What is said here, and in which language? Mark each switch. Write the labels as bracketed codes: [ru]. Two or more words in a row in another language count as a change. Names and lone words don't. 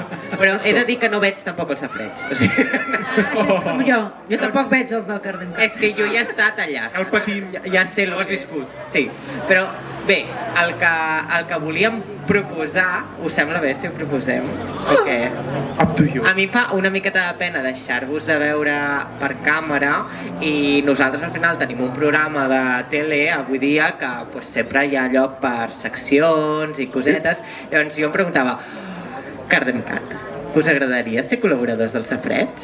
[ca] Però he de dir que no veig tampoc els safrets. O sigui, Això és com jo. Jo tampoc veig els del Cardemcat. és que jo ja he estat allà. El patim. Ja sé, ho has viscut. Sí, però Bé, el que volíem proposar, us sembla bé si ho proposem? O què? [en] Up to you. [ca] A mi em fa una miqueta de pena deixar-vos de veure per càmera i nosaltres al final tenim un programa de tele avui dia que pues, sempre hi ha lloc per seccions i cosetes. Llavors jo em preguntava, Cardemcat, us agradaria ser col·laboradors dels Safareig?